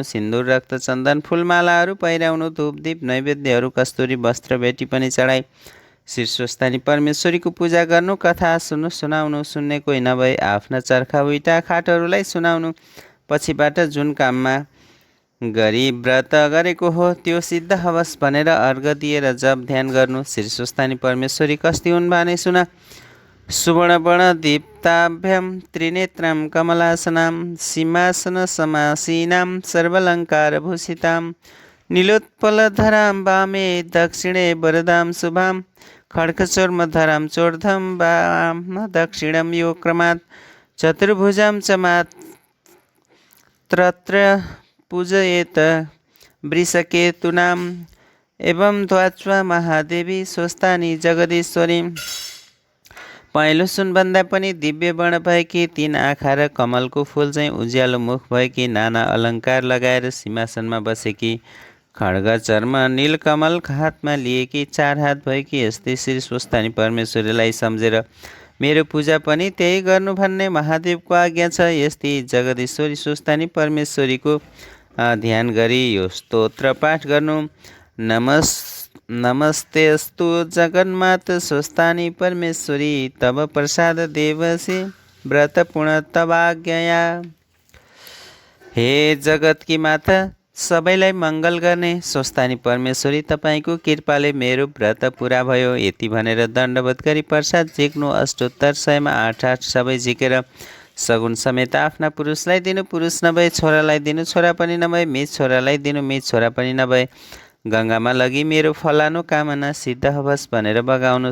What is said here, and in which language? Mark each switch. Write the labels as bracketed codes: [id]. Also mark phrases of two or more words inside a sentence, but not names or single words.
[ne] सिन्दुर, रक्त, चन्दन, फुलमालाहरू पहिराउनु। धूपदीप नैवेद्यहरू, कस्तुरी वस्त्र भेटी पनि चढाई श्री स्वस्थानी परमेश्वरीको पूजा गर्नु। कथा सुनाउनु। सुन्ने कोही नभए आफ्ना चर्खा उइटा खाटहरूलाई सुनाउनु। पछिबाट जुन काममा गरी व्रत गरेको हो त्यो सिद्ध हवस् भनेर अर्घ दिएर जप ध्यान गर्नु। श्री स्वस्थानी परमेश्वरी कस्ती हुन् भने सुन। [sa] सुवर्णवर्ण दीप्ताभ्यां त्रिनेत्रां कमलासनां सिंहासन समासीनां सर्वालङ्कारभूषितां नीलोत्पलधरां वामे दक्षिणे वरदां शुभां खड्गचोर्मधरां चोर्धं वाम दक्षिणं यो क्रमात् चतुर्भुजां च मात्रत्र पूजयेत वृषकेतूनाम् एवं ध्वात्वा महादेवी स्वस्थानी जगदीश्वरी। [ne] पहेँलो सुनभन्दा पनि दिव्य वर्ण भएकी, 3 आँखा र कमलको फुल चाहिँ उज्यालो मुख भएकी, नाना अलङ्कार लगाएर सिंहासनमा बसेकी, खड्ग चर्म नीलकमल हातमा लिएकी, 4 हात भएकी यस्तै श्री स्वस्थानी परमेश्वरीलाई सम्झेर मेरो पूजा पनि त्यही गर्नु भन्ने महादेवको आज्ञा छ। यस्तै जगदीश्वरी स्वस्थानी परमेश्वरीको ध्यान गरी यो स्तोत्र पाठ गर्नु। [sa] नमस्तेस्तु जगन्मात स्वस्थानी परमेश्वरी, तव प्रसाद देवसी व्रत पूर्ण तवाज्ञया। [ne] हे जगत की माता सबैलाई मङ्गल गर्ने स्वस्थानी परमेश्वरी तपाईँको कृपाले मेरो व्रत पुरा भयो। यति भनेर दण्डवत गरी प्रसाद झिक्नु। अष्टोत्तर 100मा 8 सबै झिकेर सगुन समेत आफ्ना पुरुषलाई दिनु, पुरुष नभए छोरालाई दिनु, छोरा पनि नभए मित छोरालाई दिनु, मित छोरा पनि नभए गङ्गामा लगी मेरो फलानु कामना सिद्ध होस् भनेर बगाउनु।